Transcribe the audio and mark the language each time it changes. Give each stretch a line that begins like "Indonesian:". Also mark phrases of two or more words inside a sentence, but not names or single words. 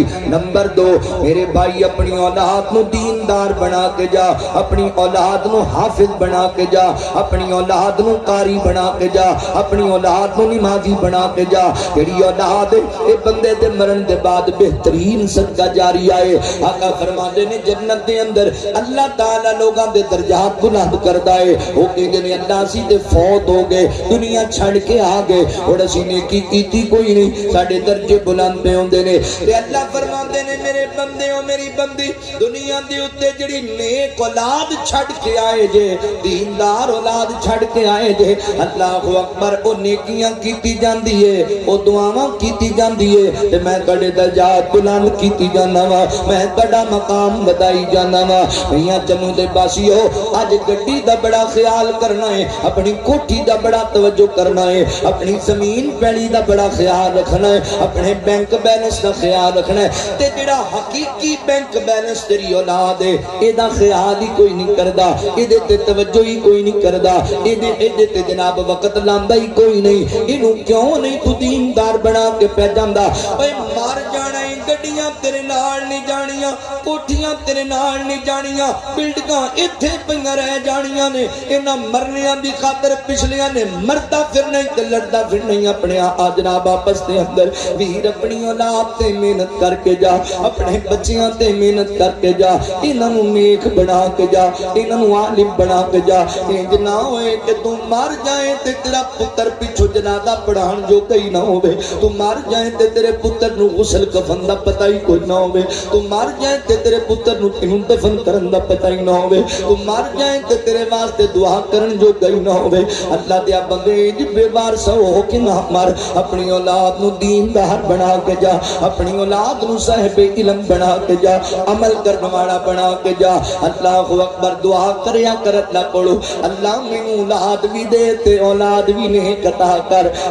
Punjabi: نمبر 2 میرے بھائی اپنی اولاد نو دیندار بنا کے جا, اپنی اولاد نو حافظ بنا کے جا, اپنی اولاد نو قاری بنا کے جا, اپنی اولاد نو نمازی بنا کے جا. تیری اولاد اے بندے دے مرن دے بعد بہترین صدقہ جاریہ ہے. آقا فرماتے نے جنت دے اندر اللہ تعالی لوگاں دے درجات بلند کردا ہے. او کہندے نے اللہ اسی تے فوت ہو گئے, دنیا چھڑ کے آ گئے, اور اسی نیکی کیتی کوئی نہیں, ساڈے درجے بلند پہ ہوندے نے. تے اللہ فرماندے نے میرے بندے او میری بندی دنیا دے اوتے جڑی نیک اولاد چھڑ کے آئے جے, دیندار اولاد چھڑ کے آئے جے,
Arabic: اللہ اکبر,
Punjabi: او نیکیاں کیتی جاندی ہے, او دعاواں کیتی جاندی ہے, تے میں تہاڈے درجات بلند کیتی جانا وا, میں تہاڈا مقام بدائی جانا وا. میاں چنو دے باسیو اج گڈی دا بڑا خیال کرنا ہے, اپنی کوٹھی دا بڑا توجہ کرنا ہے, اپنی زمین پیڑی دا بڑا خیال رکھنا ہے, اپنے
English: bank balance
Punjabi: دا خیال رکھنا ہے. تے جڑا حقیقی
English: bank balance
Punjabi: تیری اولاد ہے اے دا خیال ہی کوئی نہیں کردا, اے دے تے توجہ ہی کوئی نہیں کردا, اے دے تے جناب وقت لاندا ہی کوئی نہیں. اینو کیوں نہیں تو دیندار بنا کے پہ جاندا؟ اوے مار جانا ہے, گڈیاں تیرے نال نہیں جانیاں, کوٹھیاں تیرے نال نہیں جانیاں, بلڈنگاں ایتھے پیاں رہ جانیاں نے. انہاں مرنیاں دی خاطر پچھلیاں نے مردا پھرنا تے لڑدا پھرنا اپنے جناب آپس دے اندر. ویر اپنی اولاد تے محنت کر کے جا, اپنے بچیاں تے محنت کر کے جا, انہاں نوں نیک بنا کے جا, انہاں نوں عالم بنا کے جا. انج نہ ہوئے کہ تو مر جائے تے تیرا پتر پیچھے جنازہ پڑھان جو کئی نہ ہوے, تو مر جائے تے تیرے پتر نوں غسل کفن دا پتہ ہی کوئی نہ ہوے, تو مر جائے تے تیرے پتر نوں کیوں دفن کرن دا پتہ ہی نہ ہوے, تو مر جائے تے تیرے واسطے دعا کرن جو کئی نہ ہوے. اللہ دے بندے انج بے وارث ہو کے نہ مر, اپنی اولاد نوں دیندار بنا کے جا, اپنی اولاد نوں صاحب علم بنا کے جا, عمل کرنے والا بنا کے جا.
Arabic: اللہ اکبر.
Punjabi: دعا کریا کر اللہ کولو, اللہ مینوں اولاد بھی دے تے اولاد بھی نیک عطا کر.